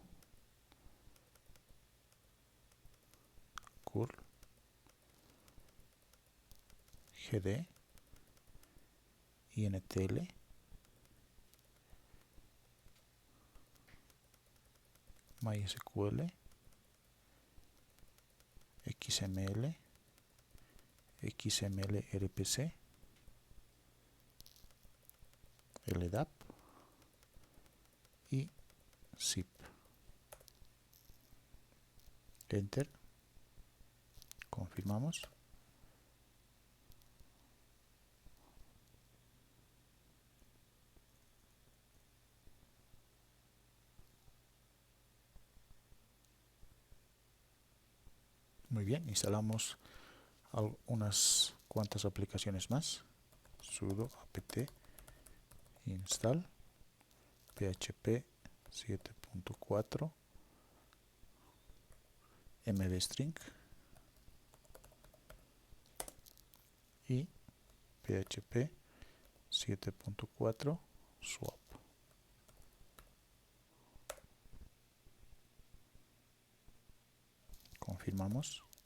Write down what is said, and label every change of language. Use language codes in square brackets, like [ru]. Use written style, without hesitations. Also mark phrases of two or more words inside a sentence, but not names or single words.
[es] curl, GD, INTL, MySQL, XML, XML RPC, LDAP y zip. Enter. Confirmamos. Muy bien, instalamos unas cuantas aplicaciones más. Sudo apt install php 7.4 mdstring y php 7.4 swap. Confirmamos.